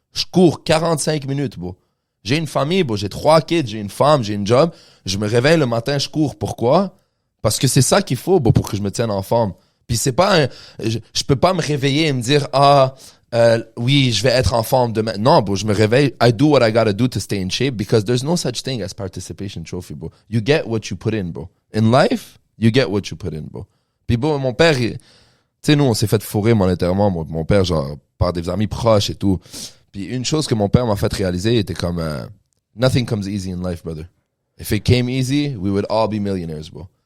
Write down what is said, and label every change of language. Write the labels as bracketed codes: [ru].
[fr] Je cours 45 minutes, bro. J'ai une famille, bro, j'ai 3 kids, j'ai une femme, j'ai une job. Je me réveille le matin, je cours. Pourquoi? Parce que c'est ça qu'il faut, bro, pour que je me tienne en forme. Puis c'est pas je peux pas me réveiller et me dire, oui, je vais être en forme demain. Non, bro, je me réveille. [en] I do what I gotta do to stay in shape because there's no such thing as participation trophy, bro. You get what you put in, bro. In life, you get what you put in, bro. [fr] Puis bro, mon père, tu sais, nous, on s'est fait fourrer monétairement. Mon père, genre, par des amis proches et tout. Puis une chose que mon père m'a fait réaliser était comme, [en] nothing comes easy in life, brother. If it came easy, we would all be millionaires, bro.